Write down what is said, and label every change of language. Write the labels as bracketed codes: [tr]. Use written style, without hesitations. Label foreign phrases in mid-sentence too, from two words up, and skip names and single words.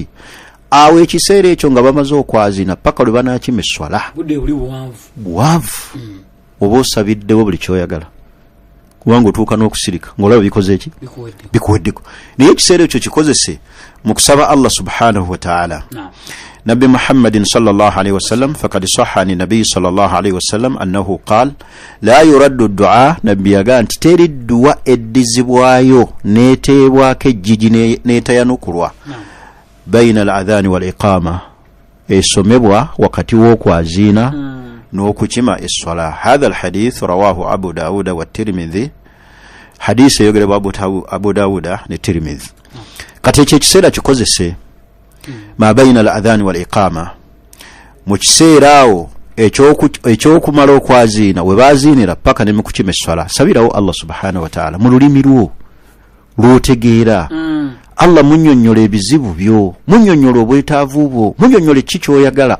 [lg] Awo ekiseera ekyo nga bamaze okwaziina paka lwe banaakima esswala. Budde buli buwanvu. Oba osabiddewo buli kyoyagala kubanga otuuka n'okusirika ng'olaba bikoze eki bikuweddeko. Naye ekiseera ekyo kikozese mu kusaba [ar] الله سبحانه وتعالى. النبي محمد صلى الله عليه وسلم فقد صح عن النبي صلى الله عليه وسلم أنه قال لا يرد الدعاء. [lg] Nabbi yagaa nti teri dduwa eddizibwayo neeteebwako ejjiji neetayanukulwa [ar] بين الأذان والإقامة, [lg] esomebwa wakati w'okwaziina n'okukima esswala. [ar] هذا الحديث رواه أبو داود والترمذي. [lg] Hadith eyogerebwa Abu Dawuda ne Tirmidhi. Kati ekyo ekiseera kikozese [ar] ما بين الأذان والإقامة, [lg] mu kiseera awo ekyokumala okwaziina we baziinira paka ne mu kukima esswala, sabirawo [ar] الله سبحانه وتعالى [lg] mu lulimi lwo lw'otegeera. Allah munnyonnyola ebizibu byo, munnyonnyola obwetaavu bwo, munnyonnyola ki kyoyagala.